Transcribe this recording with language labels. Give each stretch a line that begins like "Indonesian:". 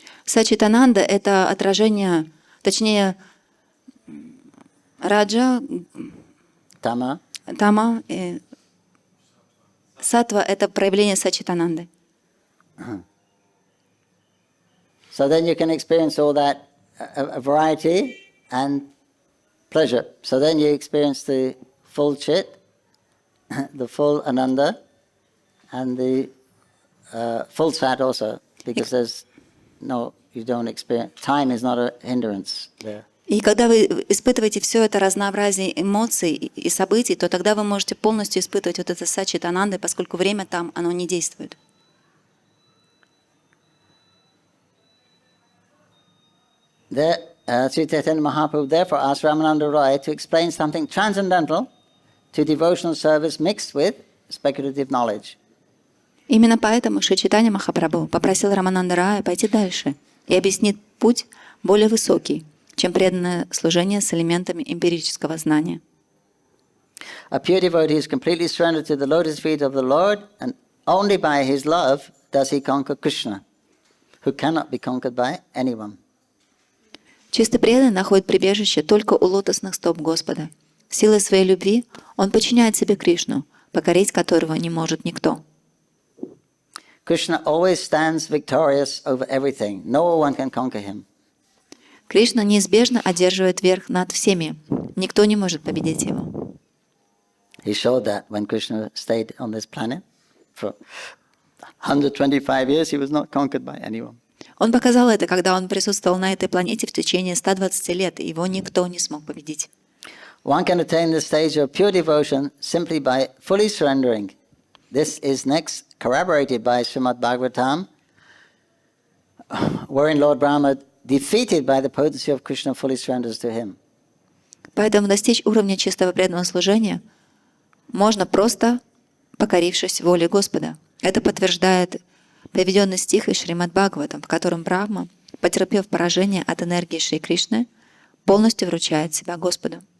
Russian: Саччит-Ананда — это отражение, точнее, Раджа,
Sanskrit: Tama,
Russian: Тама и Саттва — это проявление Сачитананды.
English: So then you can experience all that a variety and pleasure. So then you experience the full chit, the full ananda, and the full sat also, because there's no, you don't experience, time is not a hindrance there.
Russian: И когда вы испытываете все это разнообразие эмоций и событий, то тогда вы можете полностью испытывать вот это сачитананды, поскольку время там, оно не действует.
English: There, Śrī Caitanya-Mahaprabhu therefore asked Ramananda Roy to explain something transcendental to devotional service mixed with speculative knowledge.
Russian: Именно поэтому Шри Чайтанья-Махапрабху попросил Рамананда Рая пойти дальше и объяснить путь более высокий, чем преданное служение с элементами эмпирического знания.
English: A pure devotee is completely surrendered to the lotus feet of the Lord, and only by his love does he conquer Krishna, who cannot be conquered by anyone.
Russian: Чистый преданный находит прибежище только у лотосных стоп Господа. Силой своей любви он подчиняет себе Кришну, покорить которого не может никто.
English: Krishna always stands victorious over everything. No one can conquer him.
Russian: Кришна неизбежно одерживает верх над всеми. Никто не может победить его.
English: He showed that when Krishna stayed on this planet for 125 years, he was not conquered by anyone.
Russian: Он показал это, когда он присутствовал на этой планете в течение 120 лет, и его никто не смог победить.
English: One can attain the stage of pure devotion simply by fully surrendering. This is next corroborated by Srimad Bhagavatam, wherein Lord Brahma, defeated by the potency of Krishna, fully surrenders to him.
Russian: Поэтому достичь уровня чистого преданного служения можно просто покорившись воле Господа. Это подтверждает приведенный стих из Шримад Бхагаватам, в котором Брахма, потерпев поражение от энергии Шри Кришны, полностью вручает себя Господу.